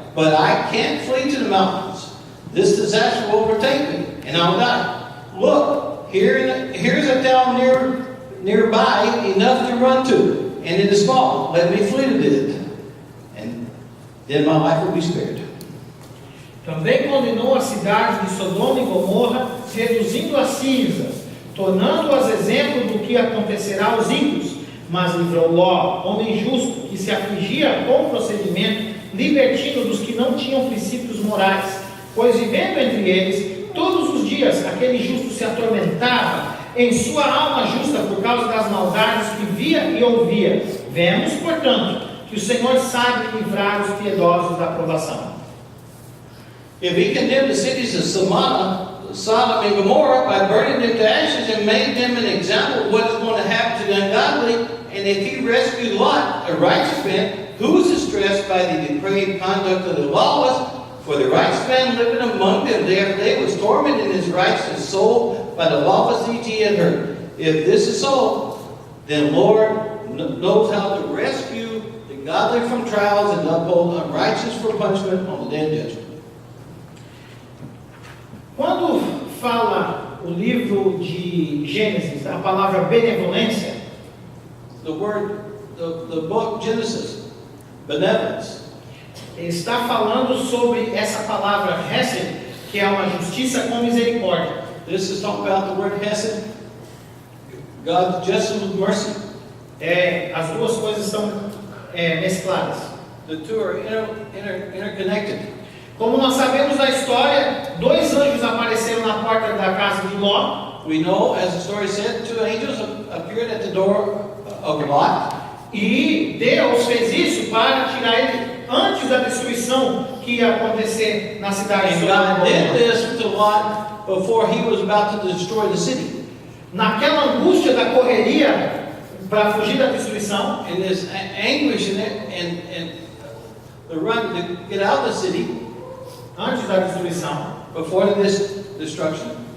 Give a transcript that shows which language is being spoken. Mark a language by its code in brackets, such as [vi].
[en] But I can't flee to the mountains. This disaster will overtake me, and I'll die. Look, here's a town nearby enough to run to, and it is small. Let me flee to it, and then my life will be spared. [pt] Também condenou a cidade de Sodoma e Gomorra, reduzindo as cinzas, tornando-as exemplo do que acontecerá aos ímpios. Mas livrou Ló, homem justo, que se afligia com o procedimento libertino dos que não tinham princípios morais, pois vivendo entre eles, todos os dias aquele justo se atormentava em sua alma justa por causa das maldades que via e ouvia. Vemos, portanto, que o Senhor sabe livrar os piedosos da provação. [en] If he condemned the cities of Sodom and Gomorrah by burning them to ashes and made them an example of what is going to happen to the ungodly And if he rescued Lot, a righteous man, who was distressed by the depraved conduct of the lawless, for the righteous man living among them day after day was tormented in his righteous soul by the lawless deeds he had heard. If this is so, then Lord knows how to rescue the godly from trials and uphold unrighteous for punishment on the day of judgment. [pt] Quando fala o livro de Gênesis, a palavra benevolência, [en] The book Genesis, benevolence, [pt] está falando sobre essa palavra hesed, que é uma justiça com misericórdia. [en] this is talking about the word hesed, God's justice with mercy. [pt] As duas coisas estão mescladas. [en] The two are interconnected. [pt] Como nós sabemos da história, dois anjos apareceram na porta da casa de Ló, [en] We know, as the story said, two angels appeared at the door of Lot, [pt] e Deus fez isso para tirar ele antes da destruição que ia acontecer na cidade de [en] and [pt] Sodoma [en] God [pt] e [en] did [pt] Gomorra. [en] this to Lot before he was about to destroy the city. [pt] Naquela angústia da correria para fugir da destruição, [en] In this anguish and the run to get out of the city [pt] antes da destruição, [en] before this destruction,